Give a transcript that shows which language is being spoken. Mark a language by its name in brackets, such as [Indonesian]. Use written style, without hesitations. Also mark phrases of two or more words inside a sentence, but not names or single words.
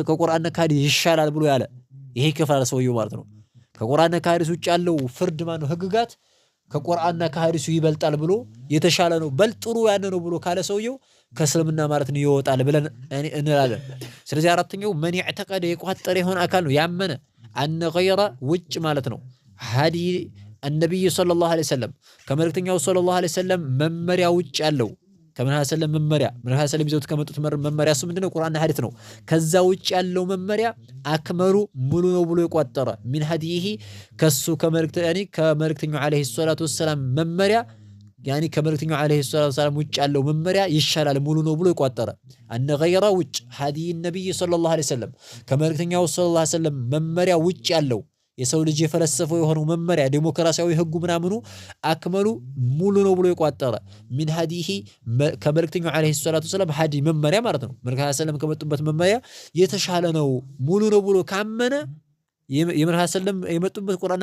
[Amharic] ከቁርአንና ከሐዲስ ይሻላል ብሎ ያለ ይሄ ይከፍራል ሰውየው ማለት ነው። ከቁርአንና ከሐዲስ ውጭ ያለው ፍርድ ማለት ነው ህግጋት ከቁርአንና ከሐዲሱ ይበልጣል ብሎ የተሻለ ነው በል ጥሩ ያነ ነው ብሎ ካለ ሰውየው ከእስልምና ማለት ነው ይወጣል ብለን እንላለን። ስለዚህ አራተኛው [Arabic] من اعتقد [Amharic] የቋጠረ የሆነ አካል ነው ያመነ [Arabic] أن غير [Amharic] ውጭ ማለት ነው [Arabic] هدي النبي صلى الله عليه وسلم [Amharic] ከመልእክተኛው [Arabic] صلى الله عليه [Amharic] ወሰለም መመሪያ ውጭ ያለው ከመልእክተኛው ሰለላሁ መመሪያ መልእክተኛው ሰለላሁ ይዘውት ከመጡት መመሪያ እሱ ምንድነው ቁርአንና ሐዲስ ነው። ከዛ ውጭ ያለው መመሪያ አክመሉ ሙሉ ነው ብሎ የቋጠረ [Arabic] من هديه [Amharic] ከሱ ከመልእክተኛው [Arabic] عليه الصلاة والسلام [Amharic] መመሪያ ያኒ ከመልእክተኛው [Arabic] عليه الصلاة والسلام [Amharic] ውጭ ያለው መመሪያ ይሻላል ሙሉ ነው ብሎ የቋጠረ [Arabic] أن غير [Amharic] ውጭ [Arabic] هدي النبي صلى الله عليه وسلم [Amharic] ከመልእክተኛው [Arabic] صلى الله عليه وسلم [Amharic] መመሪያ ውጭ ያለው የሰው ልጅ የፈለሰፈው የሆነው መመሪያ ዲሞክራሲያዊ ህጉ ምናምኑ አክመሉ ሙሉ ነው ብሎ የቋጠረ [Arabic] من هديه [Amharic] ከመልእክተኛው [Arabic] عليه الصلاة والسلام [Amharic] ሀዲ መመሪያ ማለት ነው። መልእክተኛው ሰለላሁ ከመጡበት መመሪያ የተሻለ ነው ሙሉ ነው ብሎ ካመነ የመልእክተኛው ሰለላሁ የመጡበት ቁርአን